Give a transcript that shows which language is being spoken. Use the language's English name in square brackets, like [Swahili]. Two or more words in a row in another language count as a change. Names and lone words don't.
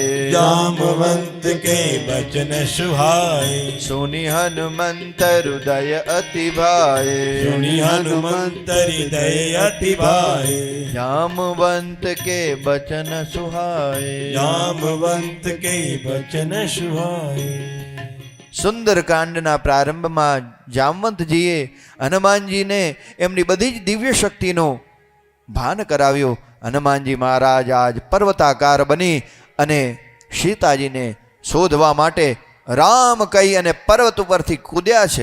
[Awadhi] जामवंत के बचन सुहाए, सुनि हनुमंत हृदय अतिभाए, सुनि हनुमंत हृदय अतिभाए, जामवंत के बचन सुहाए, जामवंत के बचन सुहाए. [Gujarati] સુંદરકાંડના પ્રારંભમાં જામવંતજીએ હનુમાનજીને એમની બધી જ દિવ્ય શક્તિનું ભાન કરાવ્યું. હનુમાનજી મહારાજ આજ પર્વતાકાર બની અને સીતાજીને શોધવા માટે રામ કહી અને પર્વત ઉપરથી કૂદ્યા છે.